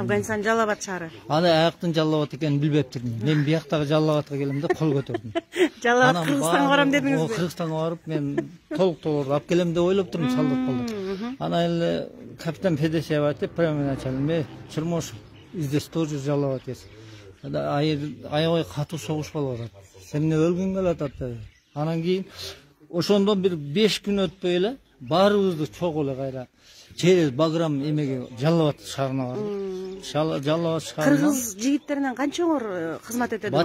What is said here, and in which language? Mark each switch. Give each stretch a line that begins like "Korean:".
Kyrgyz: Афганистан Жаллабад шаары. Аны аяктын Жаллабад экенин билбептирмин. Мен бияктагы Жаллабадка келем деп кол көтөрдүм. Жаллабад Кыргызстанга барам дедиңизби? Кыргызстанга барып мен толук алып келем деп ойлоптурмун, солдат болду. Анан эле капитан Федосеев айтып,
Russian: прямо начальник Чермошев, здесь тоже Жаллабад есть.
Kyrgyz: Аябай катуу согуш болуп атат. Сен эмне өлгүң келип атат деп. Анан кийин ошондон бир 5 күн өтпөй эле баарыбызды чогуу эле кайра через Баграм эмеге Жаллабад шаарына бардык. Жаллабад шаарына Кыргыз жигиттеринен канчаңор кызмат этедиңер?